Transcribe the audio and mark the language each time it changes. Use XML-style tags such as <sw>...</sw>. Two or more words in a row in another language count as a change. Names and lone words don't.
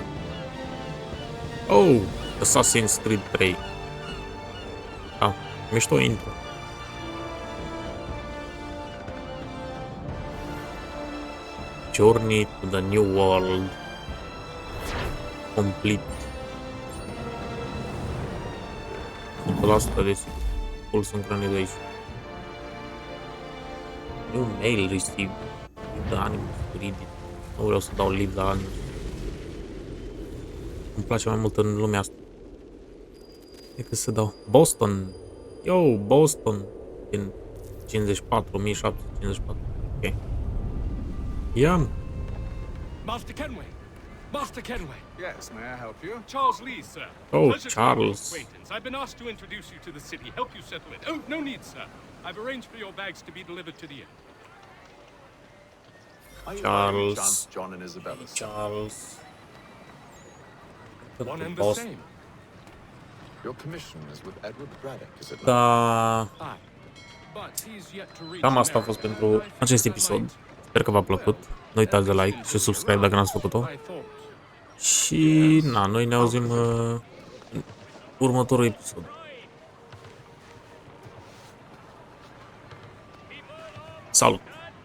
<en>Oh, Assassin's Creed 3.</en> <ro>Da, mișto intro.</ro> <en>Journey to the New World.</en> <ro>Complete. 100% desigur.</ro> <en>Full synchronization. New mail received. Leave the animals to read it.</en> <ro>Nu vreau să dau</ro> <en>leave the animals.</en> <ro>Îmi place mai mult în lumea asta decât să dau Boston. Yo, Boston. Din 54, 1754. Ok. Ia.</ro> <en>Master Kenway! Master Kenway! Yes, may I help you? Charles Lee, sir. Oh, Pleasure to make your Charles. acquaintance. I've been asked to introduce you to the city, help you settle it. Oh, no need, sir. I've arranged for your bags to be delivered to the inn. Charles. John and Isabella. Charles. One and the same. Your commission is with Edward Braddock, is it not?</en> <ro>Da.</ro> <en>But he's yet to reach</en> <ro>Cam asta a fost pentru acest episod. Sper că v-a plăcut. Nu uitați de like și subscribe dacă n-ați făcut-o. Și na, noi ne auzim în următorul episod. Salut!</ro>